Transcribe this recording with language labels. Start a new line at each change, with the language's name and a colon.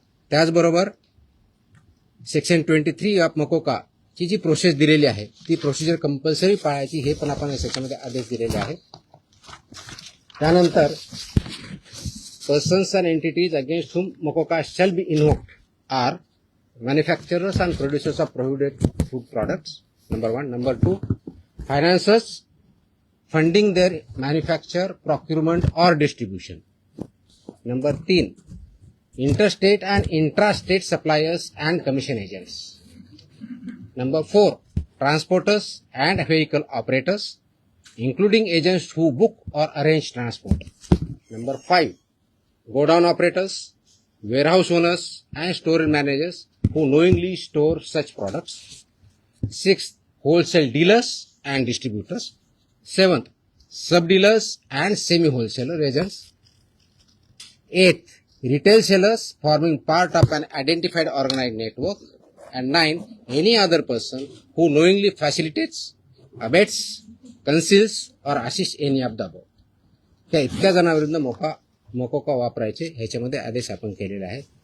Marathi: त्याचबरोबर section 23 of मोकोका ची जी process दिलेली आहे ती प्रोसिजर कंपल्सरी पाळायची हे पण आपण या सेक्शनमध्ये आदेश दिलेले आहेत. त्यानंतर
English: Persons and entities against whom MCOCA shall be invoked are manufacturers and producers of prohibited food products, number 1. Number 2, financiers funding their manufacture, procurement or distribution. Number 3, interstate and intrastate suppliers and commission agents. Number 4, transporters and vehicle operators, including agents who book or arrange transport. Number 5, godown operators, warehouse owners and store managers who knowingly store such products. 6th, wholesale dealers and distributors. 7th, sub-dealers and semi-wholesaler agents. 8th, retail sellers forming part of an identified organized network. And 9th, any other person who knowingly facilitates, abets, conceals or assists any of the above.
Marathi: त्या इतक्या जणांविरुद्ध मोकोका वापरायचे ह्याच्यामध्ये आदेश आपण केलेले आहेत.